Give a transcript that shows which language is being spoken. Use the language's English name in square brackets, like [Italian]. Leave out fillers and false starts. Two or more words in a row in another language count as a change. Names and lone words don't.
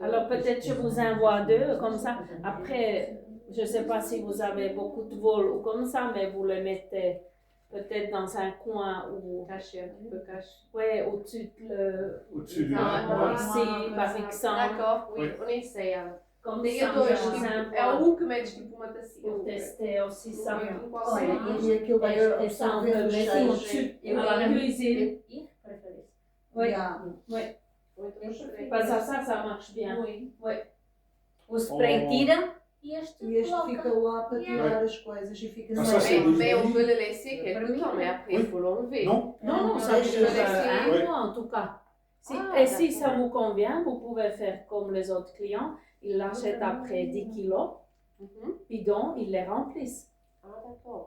[French] Alors peut-être je vous envoie deux comme ça. Après, je ne sais pas si vous avez beaucoup de vol ou comme ça, mais vous le mettez peut-être dans un coin ou Caché, un petit peu caché. ouais, au-dessus de le, Au-dessus du Ah, ici, par exemple. D'accord, oui, Oui. on essaie. comme [Portuguese] Tem [French] ça, [Portuguese] dois, [French] je vous [Portuguese] tipo, é [French] envoie [Portuguese] que metes tipo uma tacinha. [French] pour tester aussi ça. [Portuguese] Um qual Olha, seria? e aquilo vai [French] Et ça, on peut [Portuguese] absorver o [French] mettre [Portuguese] cheiro. [French] au-dessus à la cuisine. Oui, [English] Yeah. [French] parce que ça marche bien. Oui. [Portuguese] O spray tira e este E este coloca. fica lá para tirar as coisas e fica [French] Ah, ça, c'est Mais on des peut le laisser quelque temps, mais après il faut l'enlever. Non, Non, ça [Portuguese] Deixa [French] dure [Portuguese] eu [French] Ouais. un mois en tout cas. Ah, Et si d'accord. ça vous convient, vous pouvez faire comme les autres clients. Ils l'achètent après 10 kilos, Mhm. bidon, ils les remplissent. Ah, d'accord.